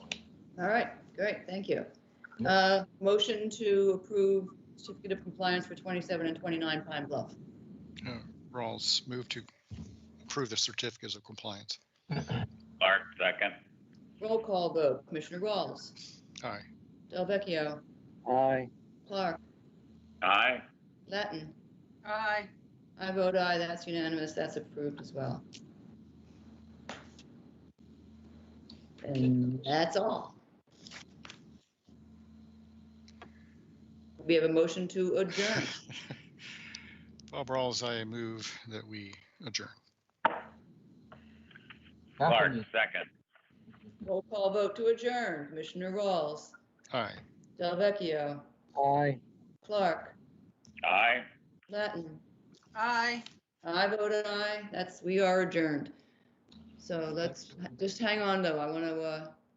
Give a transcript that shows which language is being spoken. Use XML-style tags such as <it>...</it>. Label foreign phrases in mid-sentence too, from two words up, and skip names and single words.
<en>All right, great, thank you. Motion to approve certificate of compliance for 27 and 29 Pine Bluff. Rawls, move to approve the certificates of compliance. Clark, second. Roll call vote. Commissioner Rawls. Aye. Delvecchio. Aye. Clark. Aye. Latin. Aye. I vote aye. That's unanimous. That's approved as well. And that's all. We have a motion to adjourn. Bob Rawls, I move that we adjourn. Clark, second. Roll call vote to adjourn. Commissioner Rawls. Aye. Delvecchio. Aye. Clark. Aye. Latin. Aye. I vote aye. We are adjourned. So let's just hang on though. I want to</en>